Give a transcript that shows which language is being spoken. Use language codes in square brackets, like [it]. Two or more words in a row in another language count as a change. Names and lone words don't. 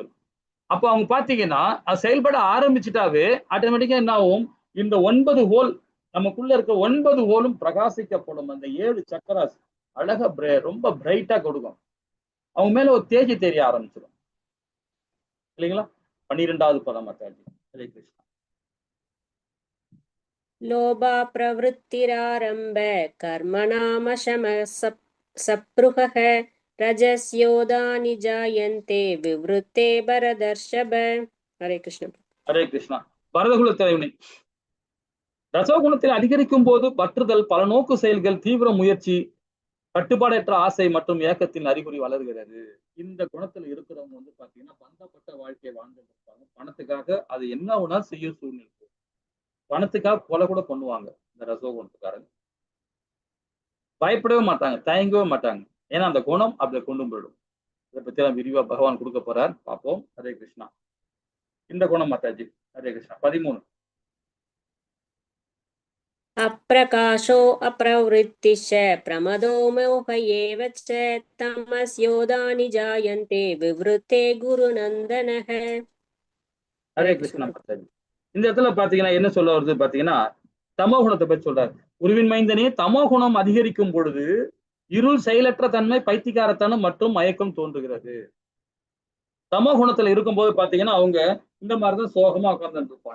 [ta] அப்ப அவங்க பாத்தீங்கன்னா அது செயல்பட ஆரம்பிச்சுட்டாவே ஆட்டோமேட்டிக்கா என்ன ஆகும்? இந்த 9 ஹோல், நமக்குள்ள இருக்க 9 ஹோலும் பிரகாசிக்கப்படும். அந்த 7 சக்கராஸ் அழகா ரொம்ப பிரைட்டா கொடுக்கும். அவங்க மேல ஒரு தேஜி தெரிய ஆரம்பிச்சிடும் இல்லைங்களா? 12வது பதம் அத்தாஜி. ஹரே கிருஷ்ணா. [sa] लोभा प्रवृत्तिरारम्भ कर्मणामशमः सप्रुहः रजस्योदानि जायन्ते विवृत्ते भरदर्षभ. हरे कृष्ण. [ta] ஹரே கிருஷ்ணா. பரதகுல தலைவனை ரசகுணத்தில் அதிகரிக்கும் போது பற்றுதல், பல நோக்கு செயல்கள், தீவிர முயற்சி, கட்டுப்பாடற்ற ஆசை மற்றும் ஏக்கத்தின் அறிகுறி வளர்கிறது. இந்த குணத்துல இருக்கிறவங்க வந்து பாத்தீங்கன்னா பந்தப்பட்ட வாழ்க்கையை வாழ்ந்துட்டு இருப்பாங்க. பணத்துக்காக அது என்ன ஒண்ணா செய்ய சூழ்நிலை, பணத்துக்காக கொலை கூட பண்ணுவாங்க. இந்த ரசோகுணத்துக்காரங்க பயப்படவே மாட்டாங்க, தயங்கவே மாட்டாங்க. ஏன்னா அந்த குணம் அப்படி கொண்டு போயிடும். இதை பத்தி எல்லாம் விரிவா பகவான் கொடுக்க போறார், பார்ப்போம். ஹரே கிருஷ்ணா. இந்த குணம் மாதாஜி. ஹரே கிருஷ்ணா. 13. [sa] अप्रकाशो अप्रवृत्तिश्च प्रमदो मोह एव च तमस्योदानि जायन्ते विवृते गुरुनन्दनः [ta] ஹரே [sa] हरे [ta] கிருஷ்ணா [sa] कृष्ण [ta] மாதாஜி. இந்த இடத்துல பாத்தீங்கன்னா என்ன சொல்ல வருது பாத்தீங்கன்னா, தமோ குணத்தை பத்தி சொல்றாரு. குருவின் மைந்தனே, தமோ குணம் அதிகரிக்கும் பொழுது இருள், செயலற்ற தன்மை, பைத்தியக்காரத்தனம் மற்றும் மயக்கம் தோன்றுகிறது. தமோ குணத்துல இருக்கும்போது பாத்தீங்கன்னா அவங்க இந்த மாதிரிதான் சோகமா உட்கார்ந்து இருப்பாங்க.